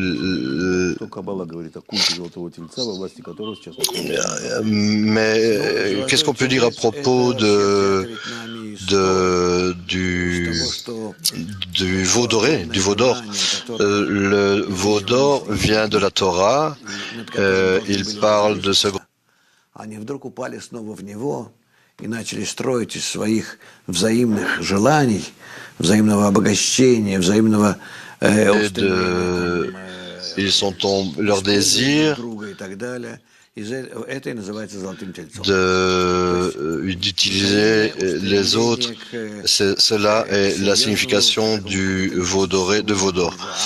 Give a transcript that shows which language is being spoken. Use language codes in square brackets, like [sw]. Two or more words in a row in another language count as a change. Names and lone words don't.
[fr] Mais qu'est-ce qu'on peut dire à propos du veau doré, du veau d'or? Le veau d'or vient de la Torah. Il parle de ce [ru] и начали строить из своих взаимных желаний, взаимного обогащения, взаимного [fr] ils ont leur désir d'utiliser les autres. Cela est la signification du veau doré, de veau d'or.